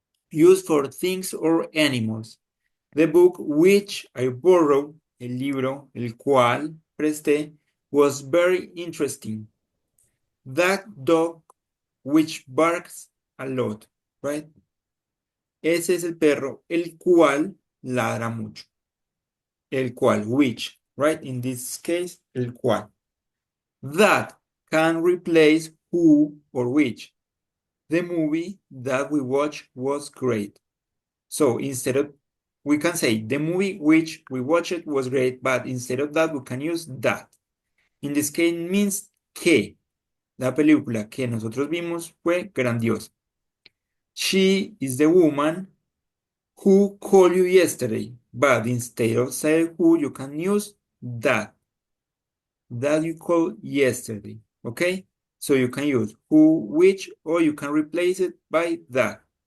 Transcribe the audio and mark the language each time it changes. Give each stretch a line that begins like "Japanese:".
English: Used for things or animals. The book which I borrowed,
Spanish: el libro, el cual presté,
English: was very interesting. That dog which barks a lot, right?
Spanish: Ese es el perro, el cual ladra mucho. El cual,
English: which, right? In this case,
Spanish: el cual.
English: That can replace who or which. The movie that we watched was great. So instead of, we can say the movie which we watched was great, but instead of that, we can use that. In this case means
Spanish: que la película que nosotros vimos fue grandiosa.
English: She is the woman who called you yesterday, but instead of saying who, you can use that. That you called yesterday, okay? So you can use who, which, or you can replace it by that.